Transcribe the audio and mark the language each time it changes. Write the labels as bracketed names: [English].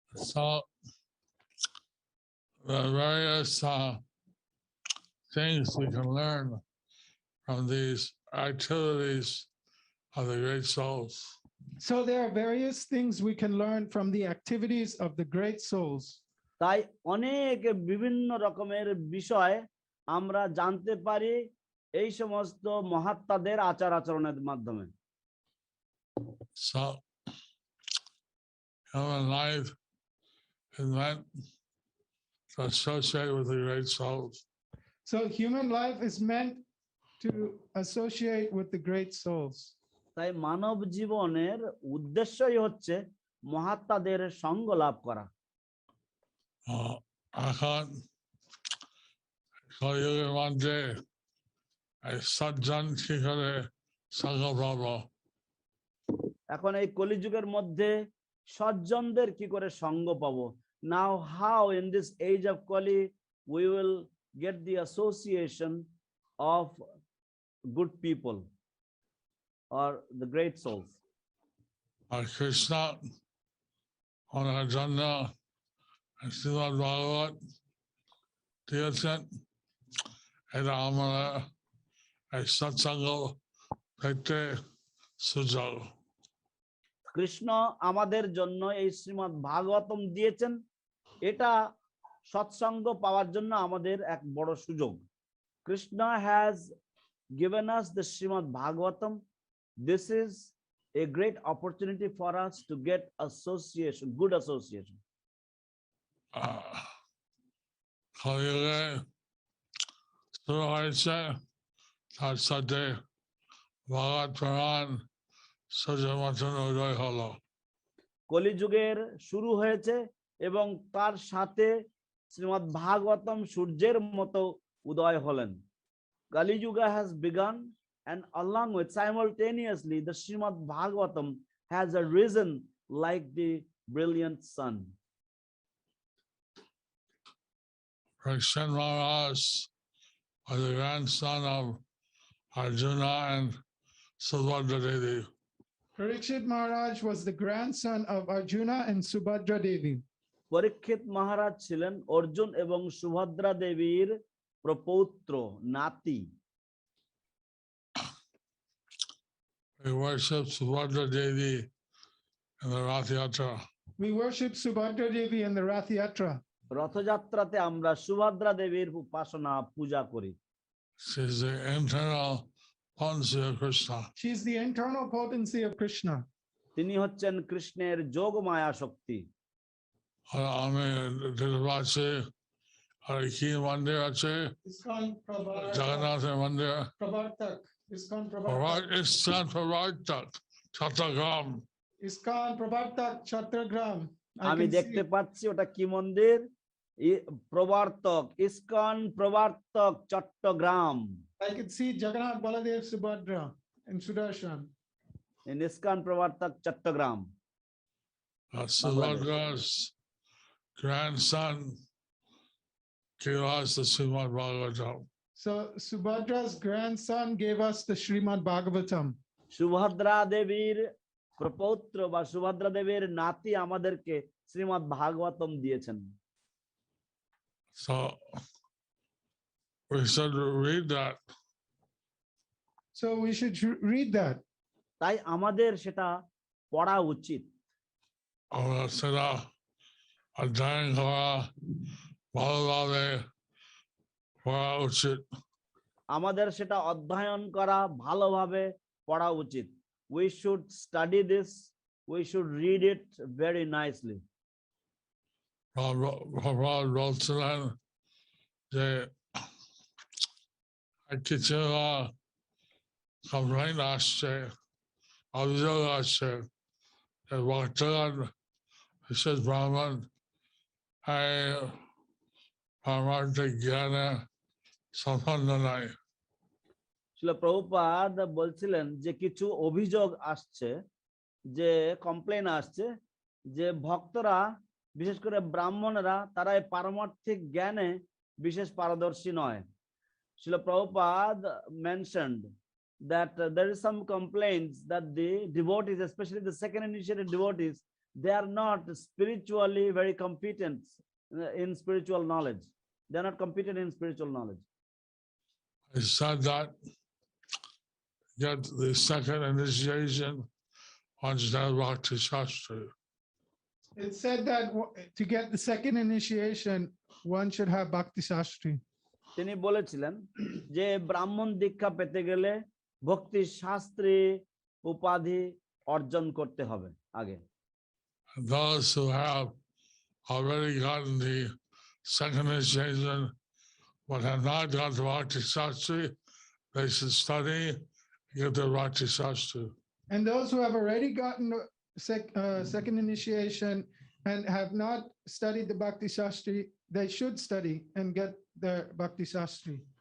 [English] So the various things we can learn from these activities of the great souls. So there are various things we can learn from the activities of the great souls. [Bangla] তাই অনেক বিভিন্ন রকমের বিষয় আমরা জানতে পারি এই সমস্ত মহাত্মাদের আচার আচরণের মাধ্যমে। [English] So human life is meant to associate with the great souls. So human life is meant to associate with the great souls. [Bangla] তাই মানব জীবনের উদ্দেশ্যই হচ্ছে মহাত্মাদের সঙ্গ লাভ করা। এখন কলিযুগের মধ্যে এই সজ্জন কি করে সঙ্গ পাবো? এখন এই কলিযুগের মধ্যে সজ্জনদের কি করে সঙ্গ পাবো? [English] Now how in this age of Kali we will get the association of good people or the great souls? [Bangla] আর কৃষ্ণ ওনার জন্য শ্রীমদ ভাগবত দিয়েছেন, এটা আমরা এই সৎসঙ্গ পেতে সুযোগ। কৃষ্ণ আমাদের জন্য এই শ্রীমদ ভাগবতম দিয়েছেন, এটা সৎসঙ্গ পাওয়ার জন্য আমাদের এক বড় সুযোগ। [English] Krishna has given us the Srimad Bhagavatam. This is a great opportunity for us to get association, good association. [Bangla] কলিযুগে শুরু হয়েছে, তার সাথে ভগবত পুরাণ সূর্যের মতন উদয় হলো। কলিযুগের শুরু হয়েছে এবং তার সাথে শ্রীমদ ভাগবতম সূর্যের মতো উদয় হলেন। [English] Kali Yuga has begun, and along with simultaneously the Srimad Bhagavatam has arisen like the brilliant sun. Krishna Maharaj was the grandson of Arjuna and Subhadra Devi. Parikshit Maharaj was the grandson of Arjuna and Subhadra Devi. [Bangla] পরীক্ষিত মহারাজ ছিলেন অর্জুন এবং সুভদ্রা দেবীর প্রপৌত্র, নাতি। [English] We worship Subhadra Devi in the Rath Yatra. We worship Subhadra Devi in the Rath Yatra. [Bangla] রথযাত্রাতে আমরা সুভদ্রা দেবীর উপাসনা পূজা করি। [English] She is the internal potency of Krishna. She is the internal potency of Krishna. [Bangla] তিনি হচ্ছেন কৃষ্ণের যোগ মায়া শক্তি। আমি দেখতে পাচ্ছি আর কি মন্দির আছে, [English] ISKCON Prabhartak. [Bangla] জগন্নাথের মন্দির, [English] Prabhartak. ISKCON [Bangla] ইস্কন প্রবর্তক চট্টগ্রাম। [English] ISKCON Prabhartak Chattragram. [Bangla] আমি দেখতে পাচ্ছি ওটা কি মন্দির? প্রবর্তক, ইস্কন প্রবর্তক Chittagong. [English] I can see Jagannath, Baladev, Subhadra and Sudarshan. In ISKCON Prabartak Chittagong. Subhadra's grandson gave us the Srimad Bhagavatam. So Subhadra's grandson gave us the Srimad Bhagavatam. [Bangla] Subhadra দেবীর প্রপৌত্র বা সুভদ্রা দেবীর নাতি আমাদেরকে শ্রীমদ ভাগবতম দিয়েছেন। [English] So we should read that. So we should read that. [Bangla] তাই আমাদের সেটা পড়া উচিত। আমরা সেটা অধ্যয়ন করা ভালোভাবে পড়া উচিত। আমাদের সেটা অধ্যয়ন করা ভালোভাবে পড়া উচিত। [English] We should study this. We should read it very nicely. [Bangla] Prabhupada বলছিলেন যে কিছু কমপ্লেইন আসছে, অভিযোগ আসছে, ভক্তগণ বিশেষ ব্রাহ্মণ পারমার্থিক জ্ঞানে সম্পন্ন নয়। শিল প্রভুপাদ বলছিলেন যে কিছু অভিযোগ আসছে, যে কমপ্লেন আসছে যে ভক্তরা বিশেষ করে ব্রাহ্মণরা তারা এই পারমার্থিক জ্ঞানে বিশেষ পারদর্শী নয়। [English] Srila Prabhupada mentioned that there is some complaints that the devotees, especially the second initiated devotees, they are not spiritually very competent in spiritual knowledge. They are not competent in spiritual knowledge. I said that get the second initiation on Bhakti Shastri. It said that to get the second initiation, one should have Bhakti Shastri. [Bangla] তিনি বলেছিলেন যে ব্রাহ্মণ দীক্ষা পেতে গেলে ভক্তি শাস্ত্রী উপাধি অর্জন করতে হবে আগে। [English] Those who have already gotten the second initiation but have not got the Bhakti Shastri, they should study to get the Bhakti Shastri. And those who have already gotten the second initiation and have not studied the Bhakti Shastri, they should study and get the Bhakti Shastri.